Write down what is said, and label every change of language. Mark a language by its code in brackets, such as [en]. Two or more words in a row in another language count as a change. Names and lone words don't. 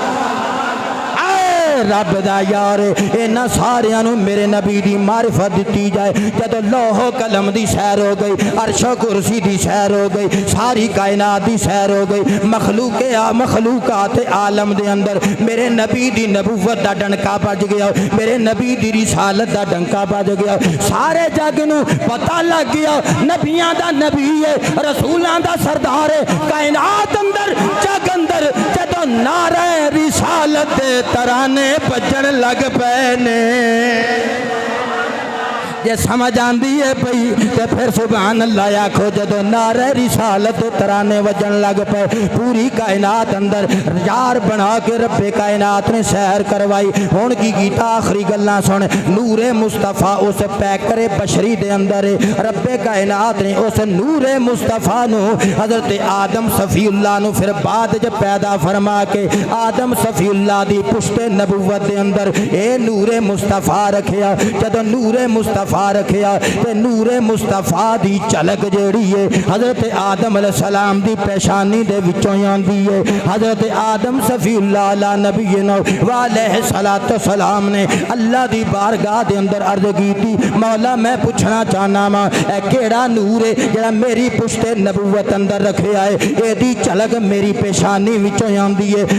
[pa] رب دا یار اینا ساریاں نو میرے نبی دی معرفت دیتی جائے جدو لوح و قلم دی سیر ہو گئی عرش و کرسی دی سیر ہو گئی ساری کائنات دی سیر ہو گئی مخلوقات عالم دے اندر میرے نبی دی نبوت دا ڈنکا بج گیا میرے نبی دی رسالت دا ڈنکا بج گیا سارے جگ نو پتہ لگ گیا نبیاں دا نبی ہے رسولاں دا سردار ہے کائنات اندر جگ اندر جدو نعرہ رسالت دے ترانے بجن لگ پینے جے سمجھ آندی ہے پئی تے پھر سبحان اللہ آکھو جدو نعرہ رسالت ترانے وجن لگ پے پوری کائنات اندر یار بنا کے رب کائنات نے سیر کروائی ہن کی کیتا آخری گلاں سن نور مصطفیٰ اس پیکر بشری دے اندر رب کائنات نے اس نور مصطفیٰ نو حضرت آدم صفی اللہ نو پھر بعد جب پیدا فرما کے آدم صفی اللہ دی پشت نبوت دے اندر اے نور مصطفیٰ رکھیا جدو نور مصطفیٰ مصطفیٰ رکھیا تے نور مصطفیٰ دی جھلک جیڑی ہے حضرت آدم علیہ السلام دی پیشانی دے وچوں آندی ہے۔ حضرت آدم صفی اللہ علیہ نبینا و علیہ السلام نے اللہ دی بارگاہ دے اندر عرض کی تھی مولا میں پوچھنا چاہنا ماں اے کیڑا نور ہے جڑا میری پشت نبوت اندر رکھے آئے اے دی جھلک میری پیشانی وچوں آندی ہے۔